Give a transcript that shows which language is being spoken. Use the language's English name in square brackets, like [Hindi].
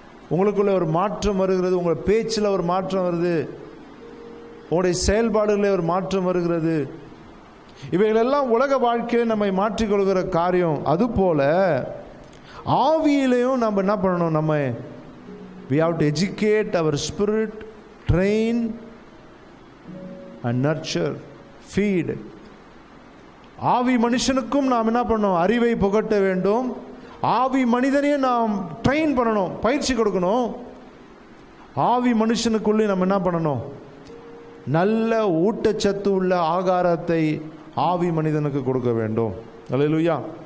[Tamil] உங்களுக்குள்ள ஒரு மாற்றம் வருகிறது. உங்கள் பேச்சில் ஒரு மாற்றம் வருது. உங்களுடைய செயல்பாடுகளில் ஒரு மாற்றம் வருகிறது. இவைகளெல்லாம் உலக வாழ்க்கையில் நம்மை மாற்றிக்கொள்கிற காரியம். அதுபோல ஆவியிலையும் நம்ம என்ன பண்ணணும்? [English] நம்ம we have to educate our spirit, train and nurture, feed. [Tamil] ஆவி மனுஷனுக்கும் நாம் என்ன பண்ணணும்? அறிவை புகட்ட வேண்டும். ஆவி மனிதனையும் நாம் ட்ரெயின் பண்ணணும், பயிற்சி கொடுக்கணும். ஆவி மனுஷனுக்குள்ளே நம்ம என்ன பண்ணணும்? நல்ல ஊட்டச்சத்து உள்ள ஆகாரத்தை ஆவி மனிதனுக்கு கொடுக்க வேண்டும். அல்லேலூயா.